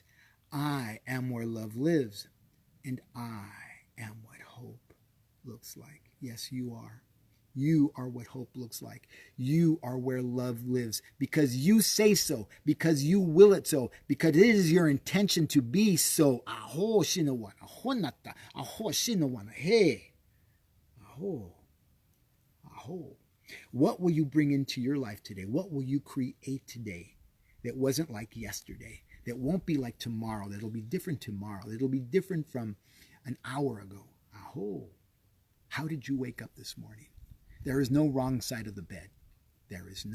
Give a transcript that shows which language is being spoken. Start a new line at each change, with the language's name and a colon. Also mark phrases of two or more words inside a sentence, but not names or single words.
English: I am where love lives, and I am what hope looks like. Yes, you are. You are what hope looks like. You are where love lives because you say so, because you will it so, because it is your intention to be so. Aho shinawana, aho nata, aho shinawana, hey. Aho, aho. What will you bring into your life today? What will you create today that wasn't like yesterday, that won't be like tomorrow, that'll be different tomorrow, that'll be different from an hour ago? Aho. How did you wake up this morning? There is no wrong side of the bed.